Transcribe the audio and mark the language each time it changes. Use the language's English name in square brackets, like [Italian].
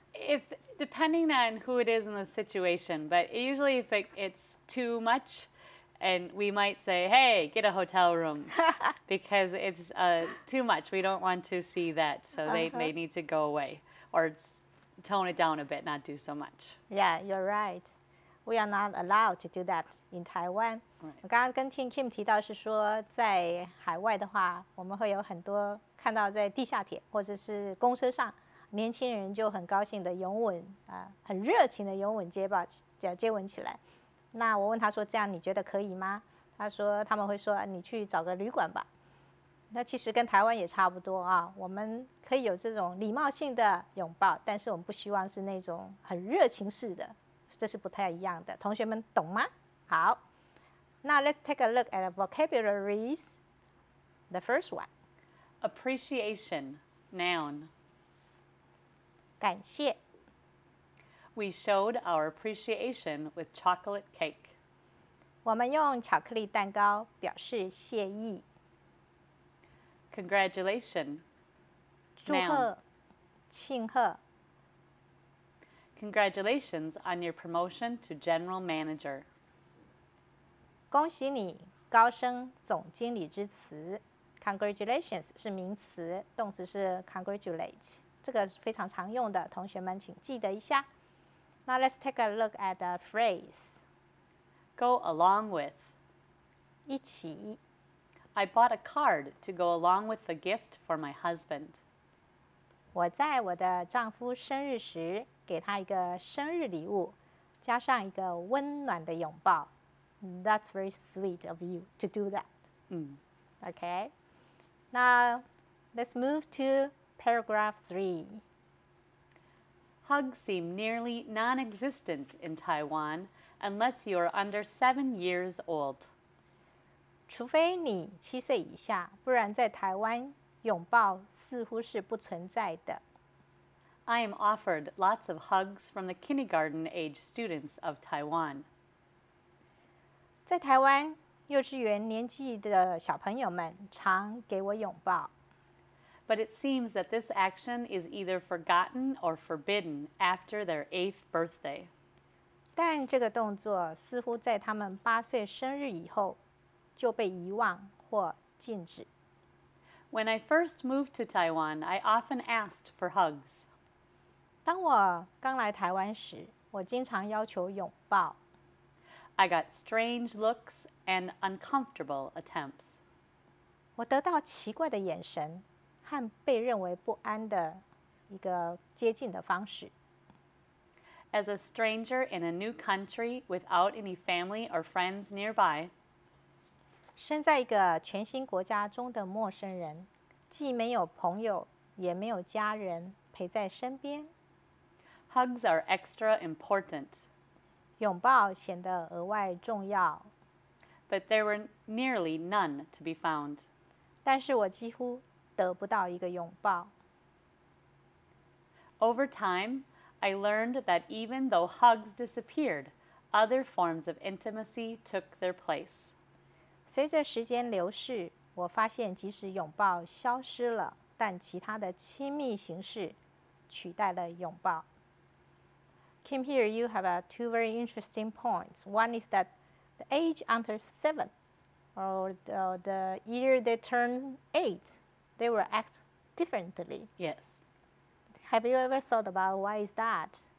[English] If depending on who it is in the situation, but usually if it's too much, and we might say, "Hey, get a hotel room," because it's too much. We don't want to see that, so they need to go away or tone it down a bit, not do so much. Yeah, you're right. We are not allowed to do that in Taiwan. [Chinese] 我刚刚跟 Kim 提到是说，在海外的话，我们会有很多看到在地下铁或者是公车上，年轻人就很高兴的拥吻很热情的拥吻接吻起来。那我问他说：“这样你觉得可以吗？” 他说：“他们会说你去找个旅馆吧。” 那其实跟台湾也差不多啊，我们可以有这种礼貌性的拥抱，但是我们不希望是那种很热情式的。这是不太一样的，同学们懂吗？好，那 [English] let's take a look at the vocabularies. The first one. Appreciation, noun. [Chinese] 感谢。 [English] We showed our appreciation with chocolate cake. [Chinese] 我们用巧克力蛋糕表示谢意。 [English] Congratulations, [Chinese] 祝贺，庆贺。 [English] Congratulations on your promotion to general manager. [Chinese] 恭喜你高升总经理之词。 Congratulations 是名词，动词是 congratulate， 这个非常常用的，同学们请记得一下。 [English] Now let's take a look at the phrase. Go along with. [Chinese] 一起。 [English] I bought a card to go along with the gift for my husband. [Chinese] 我在我的丈夫生日时给他一个生日礼物，加上一个温暖的拥抱。 [English] That's very sweet of you to do that. Okay. Now let's move to paragraph 3. Hugs seem nearly non-existent in Taiwan unless you are under 7 years old. [Chinese] 除非你7岁以下，不然在台湾拥抱似乎是不存在的。 [English] I am offered lots of hugs from the kindergarten age students of Taiwan. [Chinese] 在台湾，幼稚园年纪的小朋友们常给我拥抱。 [English] But it seems that this action is either forgotten or forbidden after their 8th birthday. [Chinese] 但这个动作似乎在他们8岁生日以后就被遗忘或禁止。 [English] When I first moved to Taiwan, I often asked for hugs. [Chinese] 当我刚来台湾时，我经常要求拥抱。 [English] I got strange looks and uncomfortable attempts. [Chinese] 我得到奇怪的眼神和被认为不安的一个接近的方式。 [English] As a stranger in a new country without any family or friends nearby, [Chinese] 身在一个全新国家中的陌生人，既没有朋友，也没有家人陪在身边。 [English] hugs are extra important. [Chinese] 拥抱显得额外重要。 [English] But there were nearly none to be found. [Chinese] 但是我几乎得不到一个拥抱。 [English] Over time, I learned that even though hugs disappeared, other forms of intimacy took their place. [Chinese] 随着时间流逝，我发现即使拥抱消失了，但其他的亲密形式取代了拥抱。 [English] Kim, here you have two very interesting points. One is that the age under 7, or the year they turn 8, they will act differently. Yes. Have you ever thought about why is that?